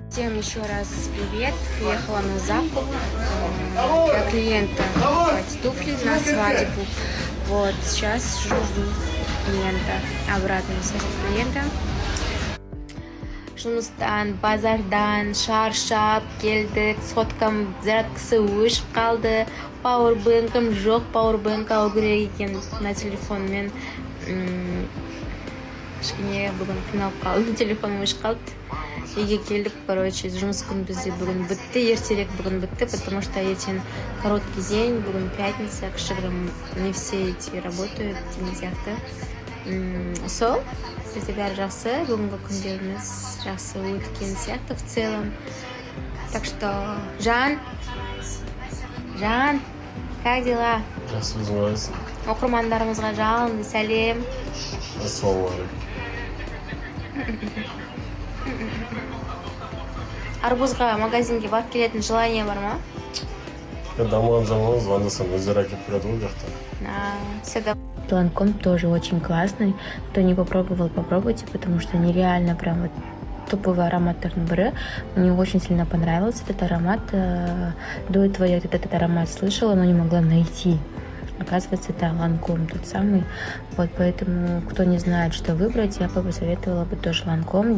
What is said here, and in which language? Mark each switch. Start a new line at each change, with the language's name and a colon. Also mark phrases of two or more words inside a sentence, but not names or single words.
Russian: Всем еще раз привет. Приехала на закуп для клиента покупать туфли на свадьбу. Вот, сейчас жду клиента, обратную связь от клиента.
Kazakh: Жұмыстан, базардан шаршап келдік, соткам зарядкасы өшіп қалды, пауэрбэнкім жоқ, пауэрбэнк алу керек екен на телефонмен. Кішкене бүгін қиналып қалдым, телефоным өшіп қалды. Үйге келдік, короче, жұмыс күн бізде бүгін бітті, ертерек бүгін бітті,
Russian: потому что ертең короткий день, бүгін пятница, кішігірім не все эти работают,
Kazakh: деген сияқты. Сол, бізде бәрі жақсы, бүгінгі күндеріміз жақсы өткен сияқты
Russian: в целом. Так что, Жан, как дела?
Kazakh: Жақсы, өзің қалайсың? Оқырмандарымызға жалынды сәлем. Ассалаумағалейкум. Арбузға магазинге барып келетін желание бар ма? Дамыған заман звондасам өздері әкеліп береді ғой жақта.
Russian: Всегда. Ланком тоже очень классный. Кто не попробовал, попробуйте, потому что нереально прям вот топовый аромат Тернберы. Мне очень сильно понравился этот аромат. До этого я этот аромат слышала, но не могла найти. Оказывается, это Ланком тот самый. Вот поэтому, кто не знает, что выбрать, я бы посоветовала бы тоже Ланком.